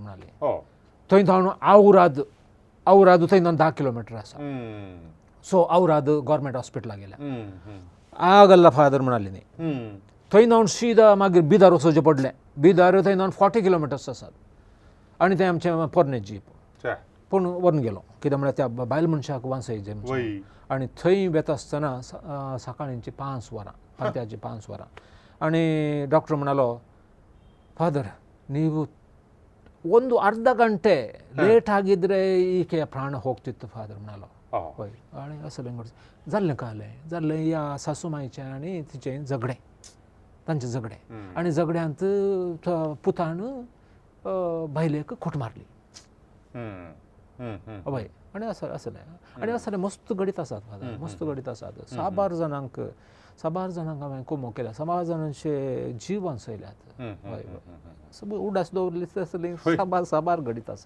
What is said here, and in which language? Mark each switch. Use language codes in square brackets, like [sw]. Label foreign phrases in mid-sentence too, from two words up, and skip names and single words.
[kok] म्हणाली थंय जावन औराद थंय 10 किलोमिटर आसा सो औराद गव्हर्मेंट हॉस्पिटलाक गेल्या आगल्ला फादर म्हणाली न्ही थंय जावन सीदा मागीर बिदार वचोवचें पडलें बिदार थंय जावन 40 किलोमिटर्स आसात आनी थंय आमचें पोरने जीप पूण व्हरून गेलो कित्याक म्हळ्यार त्या बायल मनशाक वांसय आनी थंय वेता आसतना सकाळींची 5 वरां फांत्याची 5 वरां आनी डॉक्टर म्हणालो फादर [kn] ನೀವು ಒಂದು ಅರ್ಧ ಗಂಟೆ ಲೇಟ್ ಆಗಿದ್ರೆ ಈಕೆ ಪ್ರಾಣ ಹೋಗ್ತಿತ್ತು [kok] ಫಾದರ್ म्हणालो होय आनी असलें जाल्लें कालें जाल्लें ह्या सासूमाईचें आनी तिचें झगडें तांचें झगडें आनी झगड्यांत पुतान बायलेक खोट मारली हय आनी असलें मस्त गडीत आसात फादर मस्त गडीत आसात 12 जाणांक हांवें कोमो केल्या 12 जाणांचे जीव वांचयल्यात हय सगळी उडास दवरली तसली साबार गडीत आसात